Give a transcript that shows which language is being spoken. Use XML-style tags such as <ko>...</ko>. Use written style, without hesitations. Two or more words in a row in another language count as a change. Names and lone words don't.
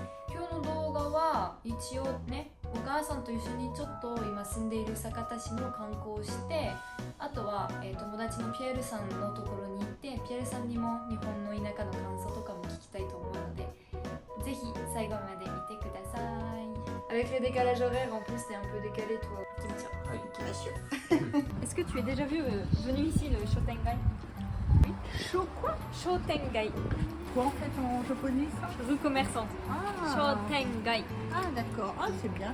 <ja>今日の動画は一応ね、お母さんと一緒にちょっと今住んでいる酒田市の観光をして、あとは、友達のピエールさんのところに行って、ピエールさんにも日本の田舎の感想とかも聞きたいと思うので、ぜひ最後まで見てください。</ja> <fr>Avec le décalage horaire, en plus, t'es un peu décalé, toi. Est-ce que tu es déjà venu ici, le Shotengai? Chaud quoi? Shotengai, Quoi en fait en japonais ça? rue commerçante. Shotengai. Ah d'accord, ah c'est bien.</fr>